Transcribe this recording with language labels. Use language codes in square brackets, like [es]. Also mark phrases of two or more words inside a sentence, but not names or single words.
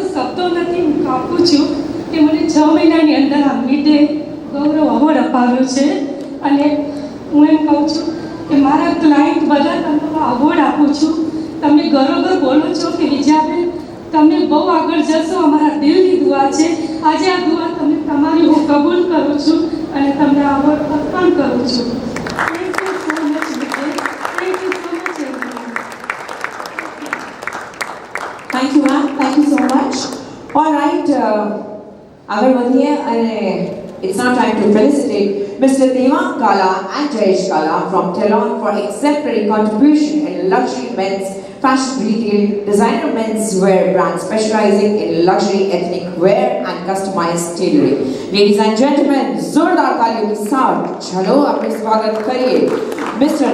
[gu] શબ્દો નથી હું કાપું છું કે મને 6 મહિનાની અંદર આ મિડે ગૌરવ અવોર્ડ અપાવ્યો છે અને હું એમ કહું છું કે મારા ક્લાયન્ટ બધા તમને અવોર્ડ આપું છું તમે ગરોગર બોલો છો કે વિજયાબેન તમે બહુ આગળ જશો અમારા દિલની દુઆ છે આજે આ દુઆ તમે તમારી હું કબૂલ કરું છું અને તમને અવોર્ડ અર્પણ કરું છું [en] Thank you, ma'am. Thank you so much. All right, [hi] अगर बढ़िए [en] and it's now time to felicitate Mr. Devang Kala and Jayesh Kala from Telon for exemplary contribution in luxury men's fashion retail, designer men's wear brand specializing in luxury ethnic wear and customized tailoring. Ladies and gentlemen, [hi] जोरदार तालियों के साथ चलो अपने स्वागत करिए Mr.